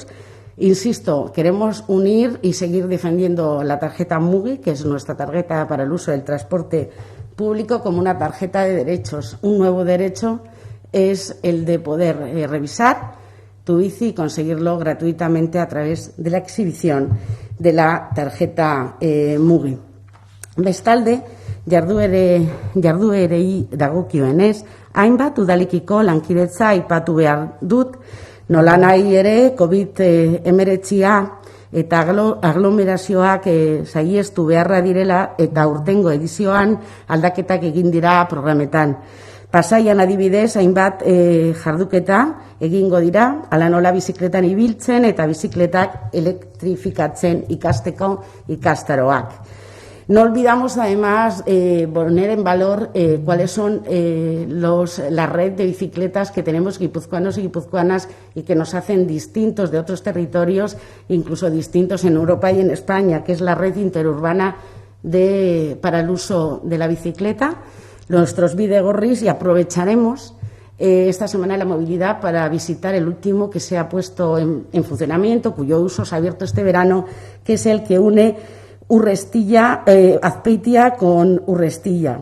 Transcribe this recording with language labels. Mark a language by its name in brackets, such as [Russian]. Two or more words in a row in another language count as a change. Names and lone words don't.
[Spanish] Insisto, queremos unir y seguir defendiendo la tarjeta MUGI, que es nuestra tarjeta para el uso del transporte público, como una tarjeta de derechos, un nuevo derecho es el de poder revisar tu bici y conseguirlo gratuitamente a través de la exhibición de la tarjeta Mugi. [Basque] Bestalde, jarduerei dagokionez, hainbat udalikiko lankidetza aipatu behar dut, nolanahi ere COVID-19 eta aglomerazioak saiestu beharra direla eta urtengo edizioan aldaketak egin dira programetan. Pasaian adibidez, hainbat jarduketa egingo dira, ala nola bizikletan ibiltzen eta bizikletak elektrifikatzen ikasteko ikastaroak. [Spanish] No olvidamos, además, poner en valor cuáles son la red de bicicletas que tenemos guipuzcoanos y guipuzcoanas y que nos hacen distintos de otros territorios, incluso distintos en Europa y en España, que es la red interurbana para el uso de la bicicleta, nuestros bidegorris, y aprovecharemos esta Semana de la Movilidad para visitar el último que se ha puesto en funcionamiento, cuyo uso se ha abierto este verano, que es el que une Azpeitia con Urrestilla.